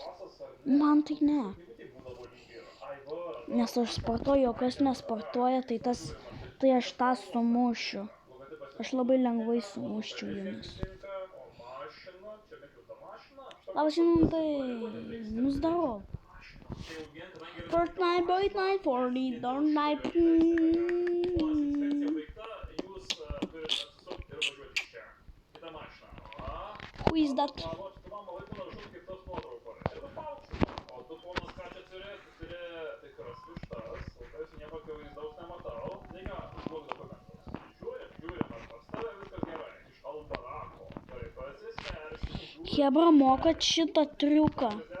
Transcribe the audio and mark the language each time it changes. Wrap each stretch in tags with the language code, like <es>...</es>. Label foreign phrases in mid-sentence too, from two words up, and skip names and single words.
<lt>Man tai ne. Nes aš sportuoju, o kas nesportuoja, tai aš tą sumušiu. Aš labai lengvai sumuščiau jumis. Labas, Eimantai. Nusdarov. Fortnite, Fortnite, Fortnite.</lt> <en>Who is that?</en> <lt>Hebra, mokat šitą triuką.</lt>